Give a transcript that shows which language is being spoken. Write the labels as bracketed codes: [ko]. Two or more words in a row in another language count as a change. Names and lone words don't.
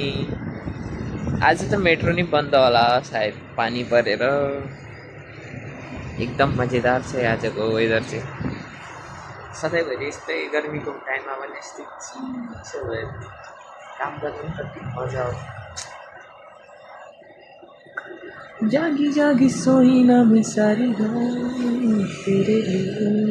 [ne] आज त मेट्रो नि बन्द होला सायद, पानी परेर। एकदम मजेदार छ आजको वेदर चाहिँ। सधैँभरि यस्तै गर्मीको टाइममा पनि यस्तै चिसो भयो काम गर्नु कति मजा आउँछ। [hi] जागी जागी सोई ना मैं सारी रात तेरे लिए,